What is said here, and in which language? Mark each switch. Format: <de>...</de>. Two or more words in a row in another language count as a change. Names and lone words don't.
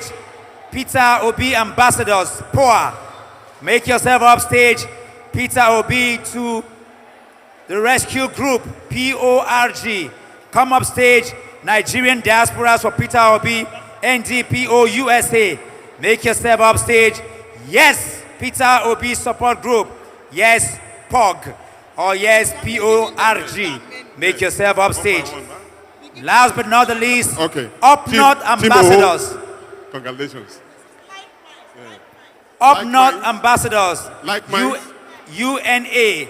<en>Peter Obi Ambassadors, POA, make yourself up stage. Peter Obi to the Rescue Group, PORG, come up stage. Nigerian Diasporas for Peter Obi, NDPO USA, make yourself up stage. Yes, Peter Obi Support Group. Yes, POG. Or yes, PORG. Make yourself up stage. Last but not the least, Up North Ambassadors. Congratulations. Up North Ambassadors. UNA.</en>